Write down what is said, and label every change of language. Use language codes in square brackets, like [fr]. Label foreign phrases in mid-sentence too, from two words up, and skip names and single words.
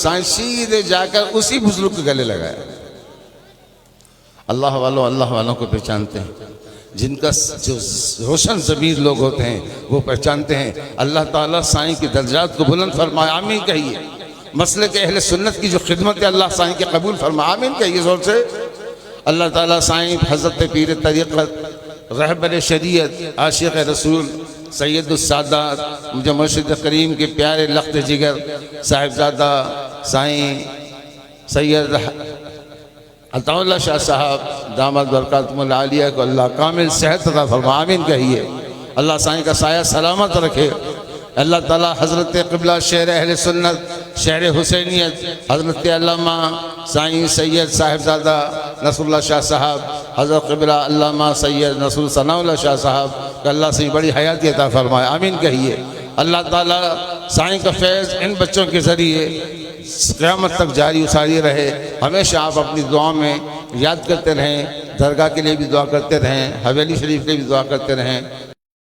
[ur] سائیں سیدھے جا کر اسی بزرگ کے گلے لگایا۔ اللہ والوں کو پہچانتے ہیں، جن کا جو روشن ضمیر لوگ ہوتے ہیں وہ پہچانتے ہیں. اللہ تعالیٰ سائیں کی درجات کو بلند فرمائے، آمین کہیے. مسلک اہل سنت کی جو خدمت ہے اللہ سائیں کے قبول فرمائے، آمین کہیے زور سے. اللہ تعالیٰ سائیں حضرت پیر طریقت، رہبر شریعت، عاشق رسول، سید السادات، مجھے مرشد کریم کے پیارے لخت جگر صاحبزادہ سائیں سید عطاء اللہ شاہ صاحب دامت برکاتہم العالیہ کو اللہ کامل صحت عطا فرمائے، آمین کہیے. اللہ سائیں کا سایہ سلامت رکھے. اللہ تعالیٰ حضرت قبلہ شیر اہل سنت، شیر حسینیت، حضرت علامہ سائیں سید صاحبزادہ نصر اللہ شاہ صاحب، حضرت قبلہ علامہ سید نصر الثناء اللہ شاہ صاحب کا اللہ سے بڑی حیاتی عطا فرمائے، آمین کہیے. اللہ تعالیٰ سائیں کا فیض ان بچوں کے ذریعے قیامت تک جاری وساری رہے. ہمیشہ آپ اپنی دعا میں یاد کرتے رہیں، درگاہ کے لیے بھی دعا کرتے رہیں، حویلی شریف کے لیے بھی دعا کرتے رہیں.